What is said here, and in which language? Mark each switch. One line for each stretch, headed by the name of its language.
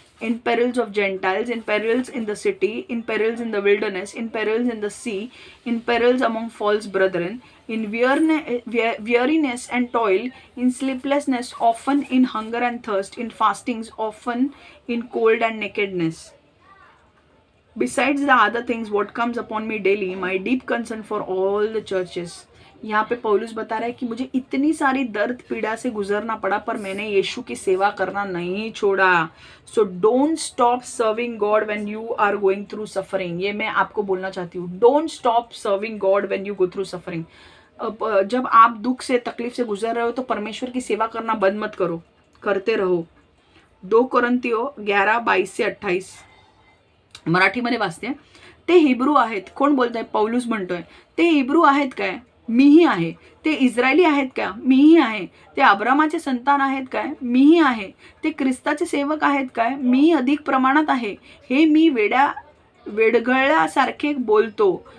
English: in perils of Gentiles, in perils in the city, in perils in the wilderness, in perils in the sea, in perils among false brethren, in weariness and toil, in sleeplessness, often in hunger and thirst, in fastings, often in cold and nakedness. Besides the other things what comes upon me daily, my deep concern for all the churches.
Hindi: यहाँ पे पौलुस बता रहा है कि मुझे इतनी सारी दर्द पीड़ा से गुजरना पड़ा, पर मैंने यीशु की सेवा करना नहीं छोड़ा।
English: So don't stop serving God when you are going through suffering.
Hindi: ये मैं आपको बोलना चाहती हूँ,
English: Don't stop serving God when you go through suffering.
Hindi: जब आप दुख से, तकलीफ से गुजर रहे हो तो परमेश्वर की सेवा करना बंद मत करो, करते रहो।
Marathi: 2 कोरिन्थियों 11 22 से 28 मराठीमध्ये वाचते। ते हिब्रू आहेत, कोण बोलतंय? पौलुस म्हणतोय ते हिब्रू आहेत काय? मीही आहे. ते इस्रायली आहेत का? मीही आहे. ते अब्रामाचे संतान आहेत काय? मीही आहे. ते ख्रिस्ताचे सेवक आहेत काय? मी अधिक प्रमाणात आहे. हे मी वेडगळल्यासारखे बोलतो.